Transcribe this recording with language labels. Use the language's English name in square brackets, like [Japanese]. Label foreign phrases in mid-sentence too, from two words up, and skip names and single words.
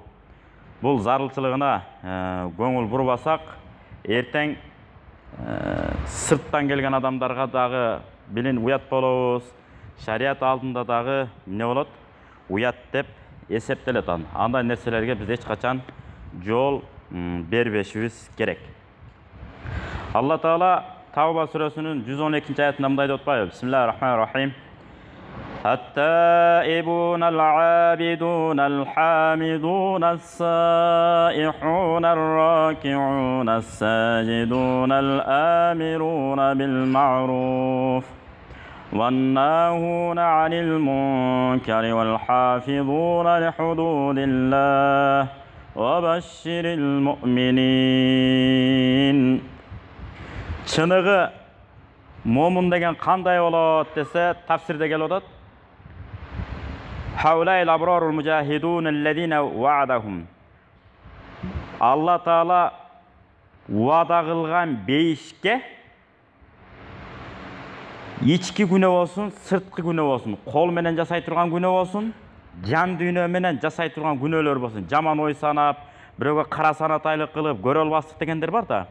[Kyrgyz] Бул зарылчылыгына көңүл бурбасак, эртең сырттан келген адамдарга дагы билин уят болобуз, шарият алдында дагы эмне болот? Уят деп эсептелет. Андай нерселерге биз эч качан жол бербешибиз керек. Алла Таала Тауба сүрөсүнүн 112-аятында мындай деп атпайбы? [Arabic] بسم الله الرحمن الرحيم. التائبون العابدون الحامدون السائحون الراكعون الساجدون الآمرون بالمعروف والناهون عن المنكر والحافظون لحدود الله وبشر المؤمنين. [Kyrgyz] Чыныгы момун деген кандай болот десе, тафсирде келип атат. [Arabic] هؤلاء الأبرار المجاهدون الذين وعدهم. [Kyrgyz] Алла Таала уада кылган бейишке ички күнөө болсун, сырткы күнөө болсун, кол менен жасай турган күнөө болсун, жан дүйнө менен жасай турган күнөөлөр болсун, жаман ой санап, бирөөгө кара санатайлык кылып, көрө албастык дегендер бар да.